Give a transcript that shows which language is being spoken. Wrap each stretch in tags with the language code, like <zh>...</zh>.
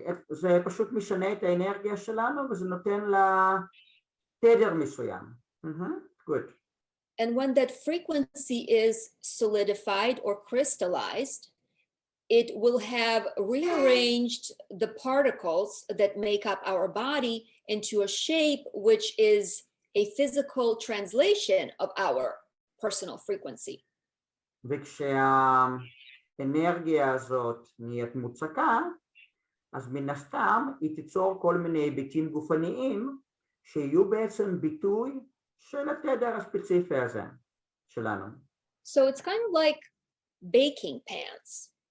<he>זה פשוט משנה את האנרגיה שלנו וזה נותן לה תדר מסוים.</he> <en>Good. And when that frequency is solidified or crystallized, it will have rearranged the particles that make up our body into a shape which is a physical translation of our personal frequency.</en> <he>וכשהאנרגיה הזאת נהיית מוצקה, אז מן הסתם היא תיצור כל מיני היבטים גופניים שיהיו בעצם ביטוי של התדר הספציפי הזה שלנו.</he> <en>So it's kind of like baking pans.</en>